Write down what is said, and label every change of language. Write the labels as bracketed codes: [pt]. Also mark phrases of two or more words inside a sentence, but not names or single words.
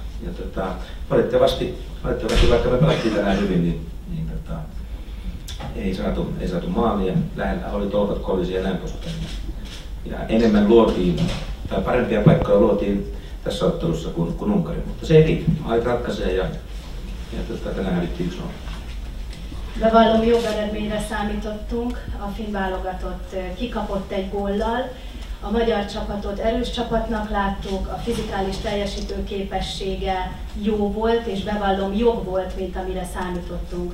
[fi] Ja valitettavasti vaikka me pelattiin tänään hyvin, niin ei saatu maalia. Lähellä oli tolpat kolisi ja näin poispäin. Ja enemmän luotiin, tai parempia paikkoja luotiin tässä ottelussa kuin Unkari, mutta se ei riitä. Aika ratkaisee ja tänään hävittiin 1-0. [hu] Bevallom, jobb eredményre számítottunk, a finn válogatott kikapott egy góllal, a magyar csapatot erős csapatnak láttuk, a fizikális teljesítő képessége jó volt, és bevallom, jobb volt, mint amire számítottunk.